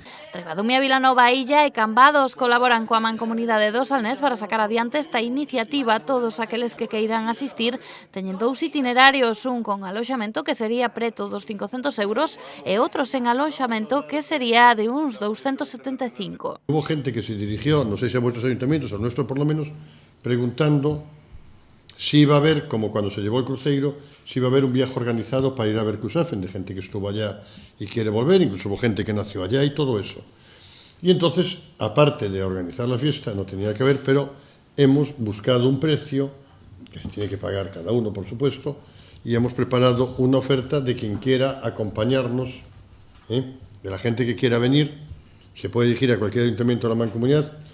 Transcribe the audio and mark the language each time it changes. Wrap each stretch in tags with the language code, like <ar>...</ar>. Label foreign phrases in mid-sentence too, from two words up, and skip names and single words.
<gl>Ribadumia, Vilanova, Illa e Cambados colaboran coa Mancomunidade do Salnés para sacar adiante esta iniciativa. Todos aqueles que queiran asistir teñen dous itinerarios, un con aloxamento que sería preto dos 500 euros e outro sen aloxamento que sería de uns 275.</gl> <es>Hubo gente que se dirigió, no sé si a vuestros ayuntamientos, al nuestro por lo menos, preguntando si iba a haber, como cuando se llevó el cruceiro, si iba a haber un viaje organizado para ir a ver Cuxhaven, de gente que estuvo allá y quiere volver, incluso hubo gente que nació allá y todo eso. Y entonces, aparte de organizar la fiesta, no tenía que ver, pero hemos buscado un precio, que se tiene que pagar cada uno, por supuesto, y hemos preparado una oferta de quien quiera acompañarnos, de la gente que quiera venir, se puede dirigir a cualquier ayuntamiento de la Mancomunidad.</es>